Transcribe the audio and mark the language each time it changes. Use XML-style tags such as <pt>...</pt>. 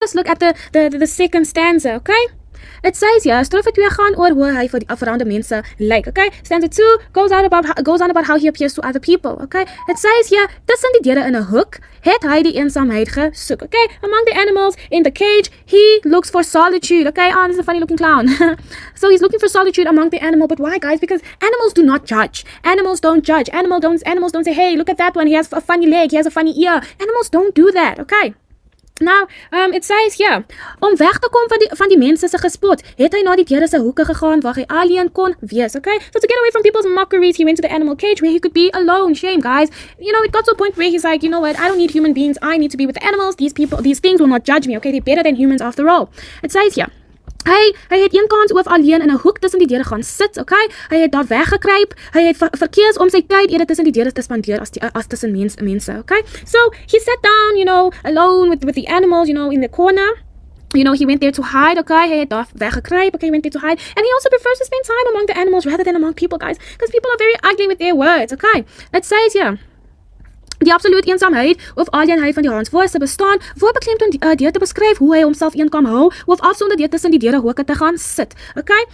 <en>us look at the second stanza, okay? It says here,</en> <af>strofe 2 gaan oor hoe hy vir veranderde mense lyk, okay?</af> <en>Stanza 2 goes on about how he appears to other people, okay? It says here,</en> <af>tussen die diere in 'n hoek, het hy die eensaamheid gesoek, okay?</af> <en>Among the animals in the cage, he looks for solitude, okay? Oh, this is a funny looking clown. So he's looking for solitude among the animal, but why, guys? Because animals do not judge. Animals don't judge. Animals don't say, hey, look at that one, he has a funny leg, he has a funny ear. Animals don't do that, okay? Now, it says here,</en> <af>om weg te kom van die mense se gespot, het hy na die diere se hoeke gegaan waar hy alleen kon wees,</af> <en>okay? So to get away from people's mockeries, he went to the animal cage where he could be alone. Shame, guys. You know, it got to a point where he's like, you know what, I don't need human beings, I need to be with the animals. These things will not judge me, okay? They're better than humans after all. It says here,</en> <af>hy het een kans oor alleen in 'n hoek tussen die diere gaan sit, okay? Hy het daar weggekruip. Hy het verkies om sy tyd eerder tussen die diere te spandeer as tussen mense, okay?</af> <en>So he sat down, you know, alone with the animals, you know, in the corner. You know, he went there to hide, okay?</en> <af>Hy het daar weggekruip,</af> <en>okay? He went there to hide. And he also prefers to spend time among the animals rather than among people, guys, because people are very ugly with their words, okay? It says here,</en> <af>die absolute eensaamheid of alleenheid van die Hanswors se bestaan word beklemtoon deur te beskryf hoe hy homself eenkam hou of afsonder deur tussen die diere hoeke te gaan sit. Okay?</af>